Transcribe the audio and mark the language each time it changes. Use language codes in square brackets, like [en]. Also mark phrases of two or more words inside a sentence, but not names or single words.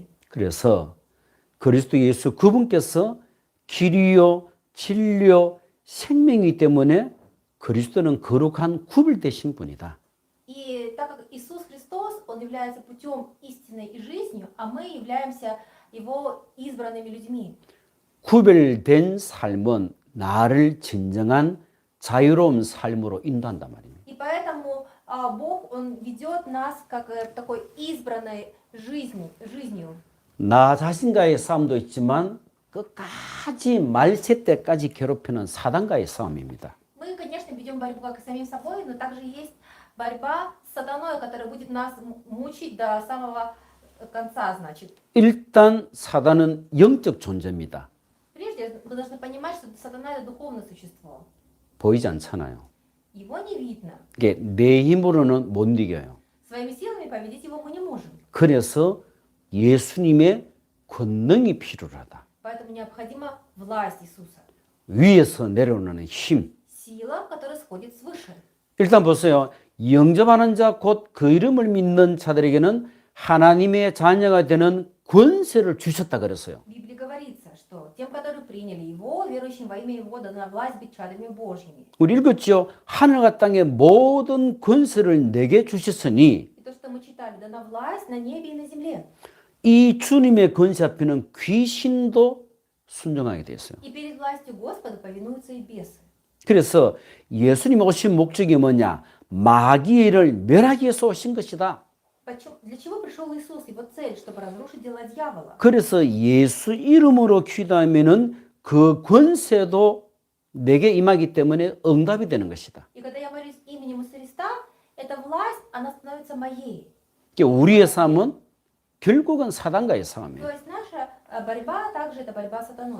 [ko] 그래서 그리스도 예수 그분께서 길이요, 진리요, 생명이기 때문에 그리스도는 거룩한 구별되신 분이다. [ru] И так как Иисус Христос, Он является путем истины и жизнью, а мы являемся Его избранными людьми. [ko] 구별된 삶은 나를 진정한 자유로운 삶으로 인도한단 말입니다. [ru] И поэтому Бог, Он ведет нас как такой избранной жизнью. [ko] 나 자신과의 싸움도 있지만 끝까지 말세 때까지 괴롭히는 사단과의 싸움입니다. [ru] Мы, конечно, ведем борьбу как и с самим собой, но также есть борьба с сатаной, которая будет нас мучить до самого конца, значит. [ko] 일단 사단은 영적 존재입니다. [ru] Прежде вы должны понимать, что сатана это духовное существо. [ko] 보이지 않잖아요. [ru] Его не видно. [ko] 이게 내 힘으로는 못 이겨요. [ru] Своими силами победить его мы не можем. [ko] 그래서 예수님의 권능이 필요하다. [ru] Поэтому необходима власть Иисуса. [ko] 위에서 내려오는 힘. [ru] Сила, которая сходит свыше. [ko] 일단 보세요. 영접하는 자 곧 그 이름을 믿는 자들에게는 하나님의 자녀가 되는 권세를 주셨다 그랬어요. [ru] В Библии говорится, что тем, которые приняли Его, верующим во имя Его, дана власть быть чадами Божьими. [ko] 우리 읽었죠. 하늘과 땅의 모든 권세를 내게 주셨으니 [ru] И то, что мы читали, дана власть на небе и на земле. [ko] 이 주님의 권세 앞에는 귀신도 순종하게 되었어요. [ru] И перед властью Господа повинуются и бесы. [ko] 그래서 예수님 오신 목적이 뭐냐? 마귀를 멸하기 위해서 오신 것이다. [ru] Для чего пришел Иисус? Его цель, чтобы разрушить дела дьявола. [ko] 그래서 예수 이름으로 기도하면은 그 권세도 내게 임하기 때문에 응답이 되는 것이다. [ru] И когда я молюсь именем Иисуса Христа, эта власть, она становится моей. [ko] 그러니까 우리의 삶은 결국은 사단과의 싸움이에요. [ru] То есть наша борьба также это борьба с сатаной.